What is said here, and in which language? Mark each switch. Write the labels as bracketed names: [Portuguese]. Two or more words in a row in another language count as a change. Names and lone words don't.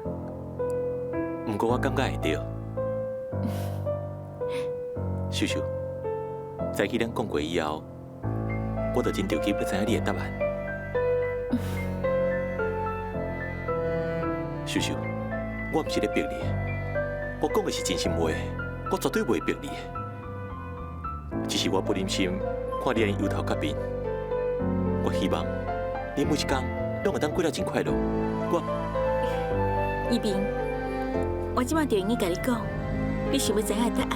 [Min Nan Chinese] 不过我感觉会对。秀秀，早起咱讲过以后，我就真着急要知影你的答案。秀秀，我毋是咧逼你，我讲的是真心话，我绝对袂逼你。只是我不忍心看你安尼忧头壳面，我希望你每一天拢会当过得真快乐。一平，我即摆就用伊甲你讲，你想要知影答案。